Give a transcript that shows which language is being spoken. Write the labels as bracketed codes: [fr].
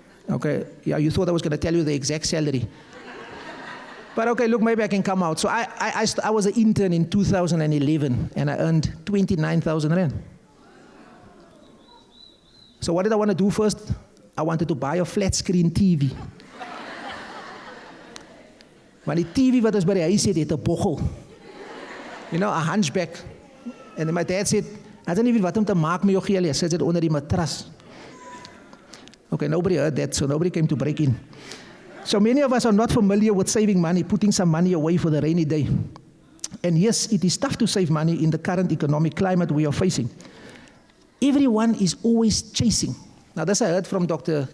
[en] Okay, yeah, you thought I was going to tell you the exact salary. But okay, look, maybe I can come out. So I was an intern in 2011, and I earned 29,000 Rand. So what did I want to do first? I wanted to buy a flat screen TV. [af] Maar die TV wat ons by die huis het 'n bochel. [en] You know, a hunchback. And then my dad said, I don't even know what [af] om te maak met jou geld. Hy sit it onder die matras. [en] Okay, nobody heard that, so nobody came to break in. So many of us are not familiar with saving money, putting some money away for the rainy day. And yes, it is tough to save money in the current economic climate we are facing. Everyone is always chasing. Now, this I heard from Dr.